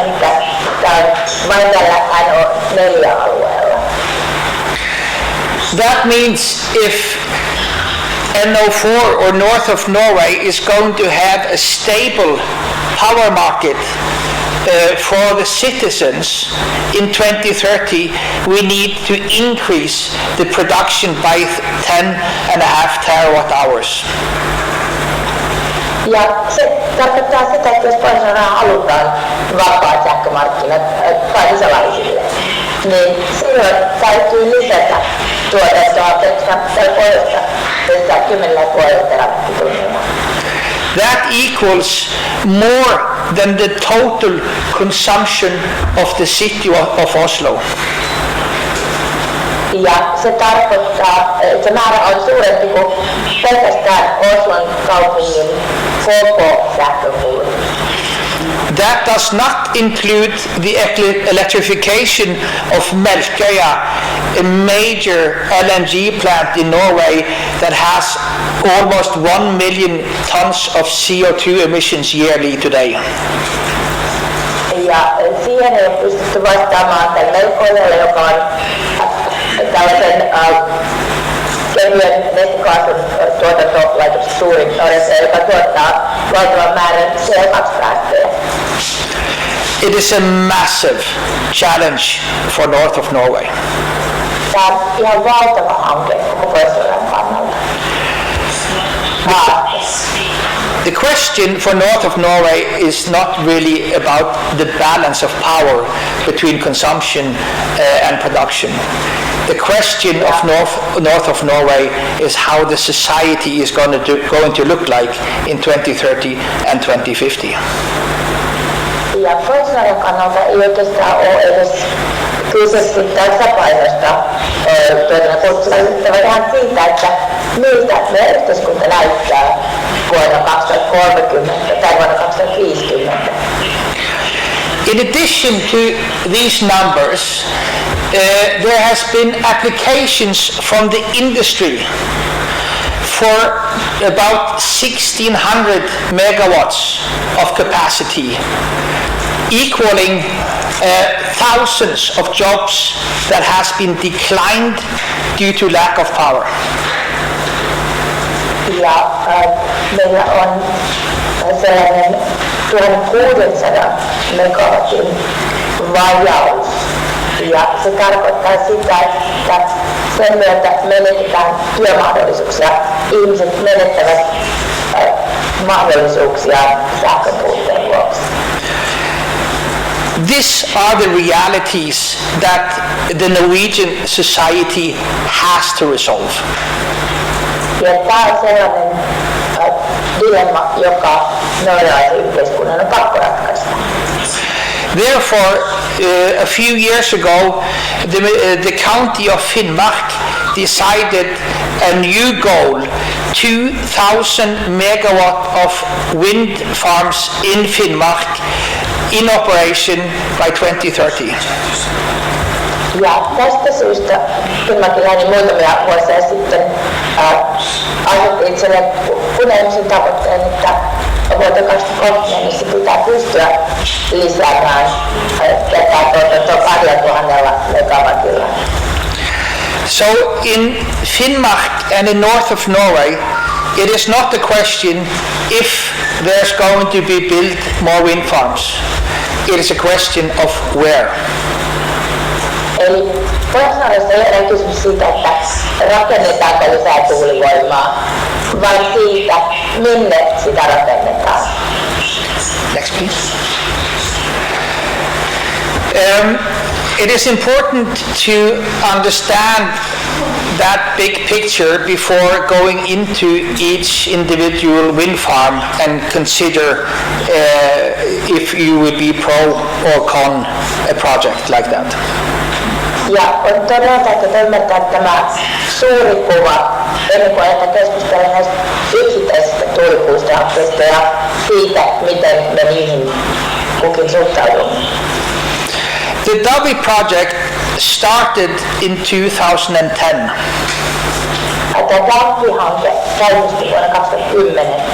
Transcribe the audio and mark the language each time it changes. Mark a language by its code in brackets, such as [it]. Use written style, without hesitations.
[fi] Eli tämä on vain tällä NO4-alueella. [en] That means if NO4 or north of Norway is going to have a stable power market for the citizens in 2030, we need to increase the production by 10.5 terawatt hours. [fi] Ja se tarkoittaa sitä, että jos toisaalta halutaan vapaat sähkömarkkinat kansalaisille, niin silloin täytyy lisätä tuotantoa pelkästään pohjoista 10,5 terawattitunnilla. [en] That equals more than the total consumption of the city of Oslo. [fi] Ja se tarkoittaa, että se määrä on suurempi kuin pelkästään Oslon kaupungin koko sähkönkulutus. [en] That does not include the electrification of Melkøya, a major LNG plant in Norway that has almost 1 million tons of CO2 emissions yearly today. [fi] Ja siihen ei ole pystytty vastaamaan tällä melkoisella, joka on tällaisen kevyen nestekaasun tuotantolaitoksen suurin Norjassa, joka tuottaa valtavan määrän CO2-päästöjä. [en] It is a massive challenge for north of Norway. [fi] Tämä on ihan valtava hanke koko Pohjois-Norjan kannalta. [en] The question for north of Norway is not really about the balance of power between consumption and production. The question of north of Norway is how the society is going to look like in 2030 and 2050. [fi] Ja Pohjois-Norjan kannalta ei oikeastaan ole edes kyse tasapainosta tuotannon vaan siitä, että miltä meidän yhteiskunta näyttää vuonna 2030 tai vuonna 2050. [en] In addition to these numbers, there has been applications from the industry for about 1,600 megawatts of capacity, equaling thousands of jobs that has been declined due to lack of power. [fi] Ja meillä on sellainen 1600 megawatin vajaus. Ja se tarkoittaa sitä, että sen myötä menetetään työmahdollisuuksia. Ihmiset menettävät mahdollisuuksia sähköpuutteen vuoksi. [en] These are the realities that the Norwegian society has to resolve. [fi] Ja tämä on sellainen dilemma, joka norjalaisen yhteiskunnan on pakko ratkaista. [en] Therefore, a few years ago, the county of Finnmark decided a new goal, 2,000 megawatt of wind farms in Finnmark in operation by 2030. [fi] Ja tästä syystä Finnmarkilainen muutamia vuosia sitten asetti itselleen kunnianhimoisen tavoitteen, että vuoteen 2030 mennessä pitää pystyä lisäämään tätä tuotantoa 2,000 megawatilla. [en] So in Finnmark and in north of Norway, it is not the question if there's going to be built more wind farms. It is a question of where. [fi] Eli Pohjois-Norjassa ei ole kysymys siitä, että rakennetaanko lisää tuulivoimaa, vaan siitä, minne sitä rakennetaan. [en] Next, please. It is important to understand that big picture before going into each individual wind farm and consider if you would be pro or con a project like that. [fi] Ja on todella tärkeää ymmärtää tämä suuri kuva ennen kuin aletaan keskustella näistä yksittäisistä tuulipuista hankkeista ja siitä, miten me niihin kukin suhtaudumme. [en] The Davvi project started in 2010. [fi] Tämä Davvi-hanke käynnistyi vuonna 2010.